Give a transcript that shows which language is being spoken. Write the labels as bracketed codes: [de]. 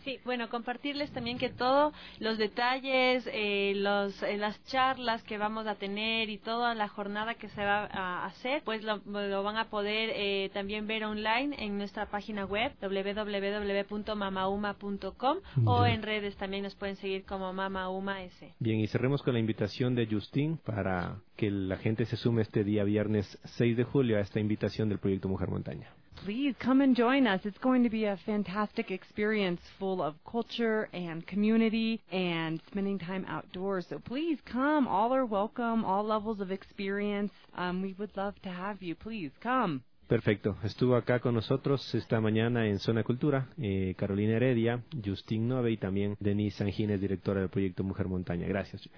[es] Sí, bueno, compartirles también que todos los detalles, las charlas que vamos a tener y toda la jornada que se va a hacer, pues lo van a poder también ver online en nuestra página web www.mamauma.com o en redes también nos pueden seguir como Mama Uma S. Bien, y cerremos con la invitación de Justine para que la gente se sume este día viernes 6 de julio a esta invitación del Proyecto Mujer Montaña. [en] Please come and join us. It's going to be a fantastic experience full of culture and community and spending time outdoors. So please come. All are welcome. All levels of experience. We would love to have you. Please come. [es] Perfecto. Estuvo acá con nosotros esta mañana en Zona Cultura, Carolina Heredia, Justine Nove y también Denise Sangines, directora del Proyecto Mujer Montaña. Gracias.